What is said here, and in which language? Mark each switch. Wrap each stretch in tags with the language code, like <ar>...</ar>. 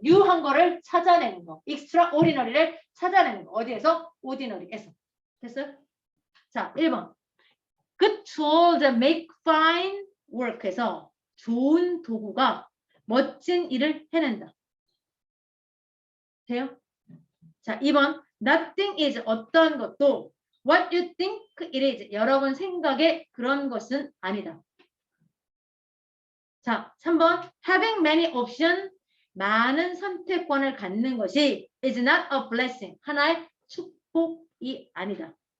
<ko>뉴한 거를 찾아내는 거. extraordinary를 찾아내는 거. 어디에서? ordinary에서. 됐어요? 자, 1번.</ko> <en>Good tools make fine work</en> <ko>에서 좋은 도구가 멋진 일을 해낸다. 돼요? 자, 2번.</ko> <en>Nothing is</en> <ko>어떤 것도</ko> <en>what you think it is.</en> <ko>여러분 생각에 그런 것은 아니다.</ko> <en>자, 3번. Having many options.</en> <ko>많은 선택권을 갖는 것이</ko> <en>is not a blessing.</en> <ko>하나의 축복이 아니다.</ko>